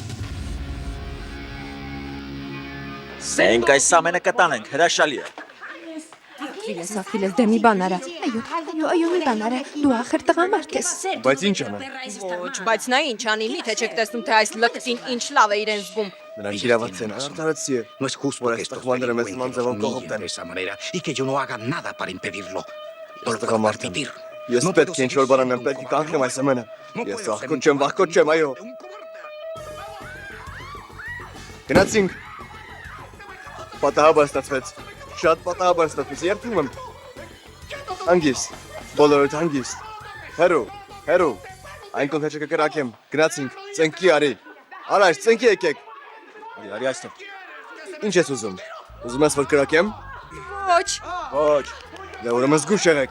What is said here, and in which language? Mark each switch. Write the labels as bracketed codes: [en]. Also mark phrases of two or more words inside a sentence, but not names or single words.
[hy] Մենք այս ամենը կտանենք, հրաշալի է։ Ակվիլես, դե մի բան արա։ Այո, մի բան արա։ Դու ախր տղամարդ ես։ Բայց ինչ անեմ։ Ոչ, բայց նա ինչ անի, միթե չեք տեսնում, թե այս լկտին ինչ լավ է իրեն զգում։ Նրանք իրավացի են, արդարացի է։ [es] No es justo Por que estos estos jugadores niños me mandaban humillen como de esa manera y que yo no haga nada para impedirlo. No lo puedo permitir. [hy] Ես պետք է ինչ-որ բան անեմ, պետք է կանխեմ այս ամենը։ Ես վախկոտ չեմ, այո։ Գնացինք։ Պատահաբար ստացվեց։ Շատ պատահաբար ստացվեց, երդվում եմ։ Հանգիստ, բոլորդ հանգիստ։ Հերո, այն կոնթեչը կկրակեմ, գնացինք, ծենքի արի։ Առաջ, ծենքի եկեք։ Արի այստեղ։ Ինչ ես ուզում։ Ուզում ես որ կրակեմ։ Ոչ։ Դե ուրեմն զգուշ եղեք։